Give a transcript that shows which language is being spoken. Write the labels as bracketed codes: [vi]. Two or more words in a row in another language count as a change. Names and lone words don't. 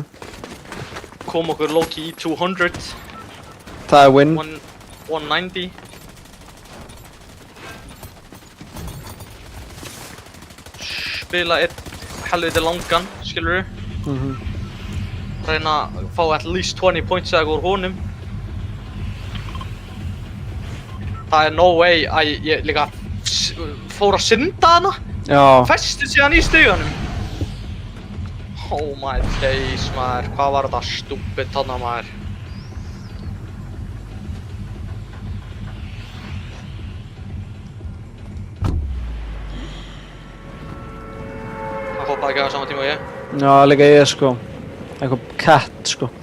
[is] Kom okkur low-key í 200. Það er win. 190. Spila eitt helviti langan, skilur við. Reyna að fá [en] at least 20 points [is] eða úr honum. Það er [en] no way [is] að ég líka fór að synda hana. Já. Festi síðan í stiganum. [en] Oh my days, [is] maður. Hvað var þetta stúpid þarna, maður? Það hoppaði ekki á sama tíma og ég. Já, líka ég, sko. Eitthvað cat, sko.